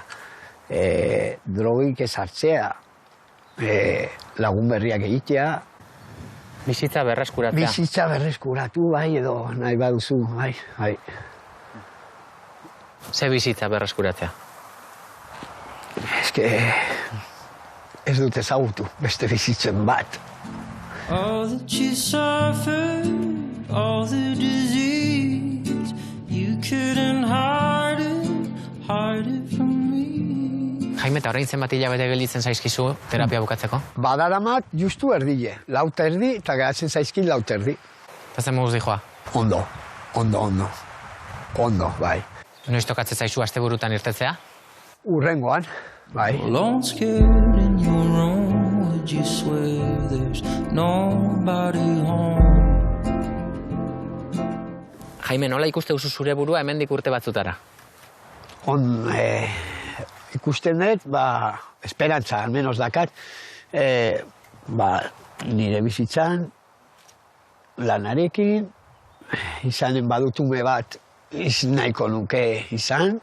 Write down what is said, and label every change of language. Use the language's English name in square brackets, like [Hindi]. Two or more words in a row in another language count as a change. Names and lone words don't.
[Basque] Drogik ez hartzea, lagun berriak egitea. Bizitza berreskuratzea. Bizitza berreskuratu, bai, edo nahi baduzu, bai. Ze bizitza berreskuratzea? Ez dut ezagutu, beste bizitzen bat. [English] All that you suffered, all the disease, you couldn't hide it from me. [Basque] Jaime, eta orain zenbat hilabete gelditzen zaizkizu terapia bukatzeko? Badaramat justu erdile, 4:30, eta geratzen zaizkin 4:30. Eta zen moduz dijoa? Ondo, bai. Noiz tokatzen zaizu asteburutan irtetzea? Urrengoan, bai. [English] Alone, scared in your room, would you swear there's nobody home? [Basque] Jaime, nola ikuste duzu zure burua hemendik urte batzutara? Ikusten dut, esperantza, almenos dakat, nire bizitzan, lanarekin, izanen badutume bat, nahiko nuke izan.